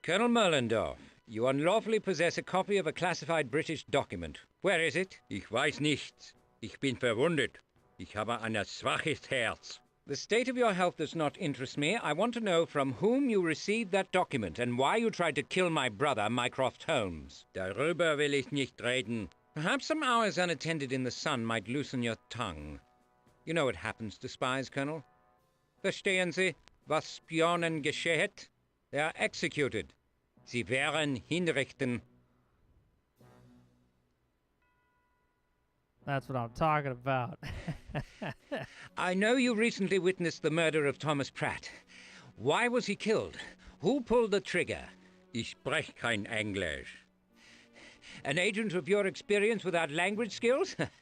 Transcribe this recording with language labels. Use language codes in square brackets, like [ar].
[en] Colonel Merlindorf, you unlawfully possess a copy of a classified British document. Where is it? [de] Ich weiß nichts. Ich bin verwundet. Ich habe ein schwaches Herz. [en] The state of your health does not interest me. I want to know from whom you received that document and why you tried to kill my brother, Mycroft Holmes. [de] Darüber will ich nicht reden. [en] Perhaps some hours unattended in the sun might loosen your tongue. You know what happens to spies, Colonel? [de] Verstehen Sie, was Spionen geschieht? [en] They are executed. [de] Sie werden hinrichten. [en] That's what I'm talking about. I know you recently witnessed the murder of Thomas Pratt. Why was he killed? Who pulled the trigger? [de] Ich sprech kein Englisch. [en] An agent of your experience without language skills?